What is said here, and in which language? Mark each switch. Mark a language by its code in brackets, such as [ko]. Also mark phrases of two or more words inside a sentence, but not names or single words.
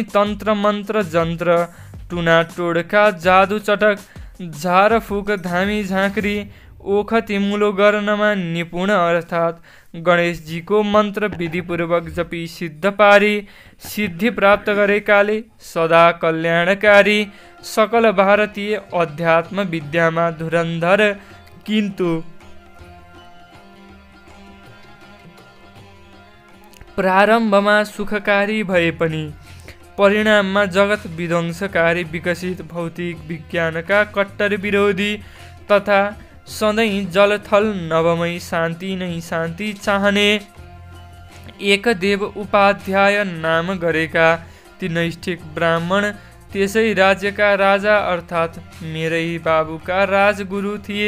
[ne] तन्त्र मन्त्र जन्त्र टुना टोडका जादु चटक झारफुक धामी झाँक्री ओखती मुलो गर्नमा निपुण अर्थात् गणेशजीको मन्त्र विधिपूर्वक जपी सिद्ध पारी सिद्धि प्राप्त गरेकाले सदा कल्याणकारी सकल भारतीय अध्यात्म विद्यामा धुरन्धर। किन्तु प्रारम्भमा सुखकारी भए पनि परिणाममा जगत विध्वंसकारी विकसित भौतिक विज्ञानका कट्टर विरोधी तथा सधैँ जलथल नवमय शान्ति नै शान्ति चाहने एकदेव उपाध्याय नाम गरेका ती नैष्ठिक ब्राह्मण त्यसै राज्यका राजा अर्थात् मेरै बाबुका राजगुरु थिए।